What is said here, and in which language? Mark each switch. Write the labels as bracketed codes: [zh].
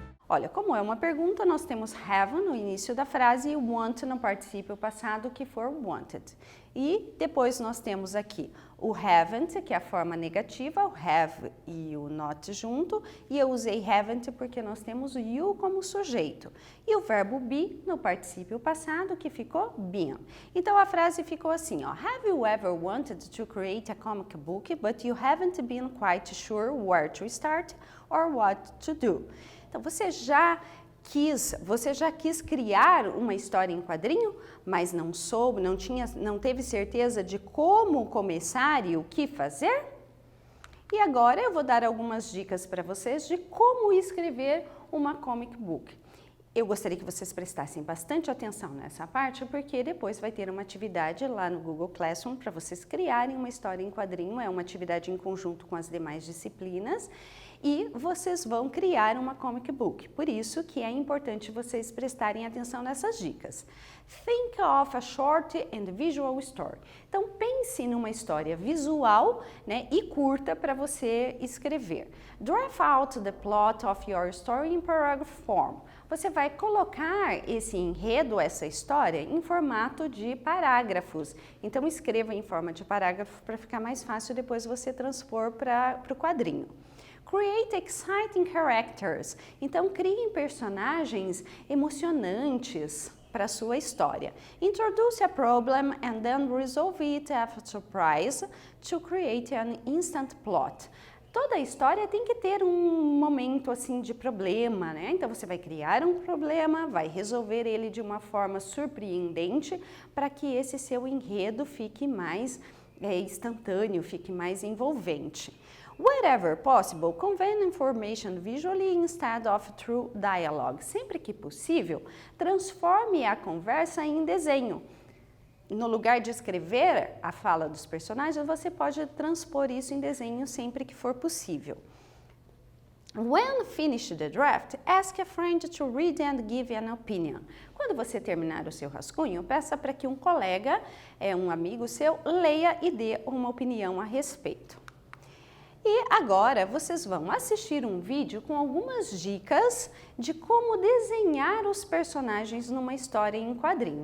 [pt] Olha, como é uma pergunta, nós temos have no início da frase e want no particípio passado, que for wanted. E depois nós temos aqui o haven't, que é a forma negativa, o have e o not junto, e eu usei haven't porque nós temos o you como sujeito. E o verbo be no particípio passado, que ficou been. Então a frase ficou assim, ó, [en] have you ever wanted to create a comic book, but you haven't been quite sure where to start or what to do? [pt] Então, você já quis criar uma história em quadrinho, mas não soube, não teve certeza de como começar e o que fazer? E agora eu vou dar algumas dicas para vocês de como escrever uma comic book. Eu gostaria que vocês prestassem bastante atenção nessa parte, porque depois vai ter uma atividade lá no Google Classroom para vocês criarem uma história em quadrinho, é uma atividade em conjunto com as demais disciplinas, e vocês vão criar uma comic book. Por isso que é importante vocês prestarem atenção nessas dicas. [en] Think of a short and visual story. [pt] Então, pense numa história visual, né, e curta para você escrever. [en] Draft out the plot of your story in paragraph form. [pt] Você vai colocar esse enredo, essa história, em formato de parágrafos. Então, escreva em forma de parágrafo para ficar mais fácil depois você transpor para o quadrinho. [en] Create exciting characters. [pt] Então, criem personagens emocionantes para a sua história. [en] Introduce a problem and then resolve it after surprise to create an instant plot. [pt] Toda a história tem que ter um momento assim de problema, né? Então você vai criar um problema, vai resolver ele de uma forma surpreendente para que esse seu enredo fique mais instantâneo, fique mais envolvente. [en] Wherever possible, convey information visually instead of through dialogue. [pt] Sempre que possível, transforme a conversa em desenho. No lugar de escrever a fala dos personagens, você pode transpor isso em desenho sempre que for possível. [en] When finished the draft, ask a friend to read and give an opinion. [pt] Quando você terminar o seu rascunho, peça para que um colega, um amigo seu, leia e dê uma opinião a respeito. E agora vocês vão assistir um vídeo com algumas dicas de como desenhar os personagens numa história em quadrinho.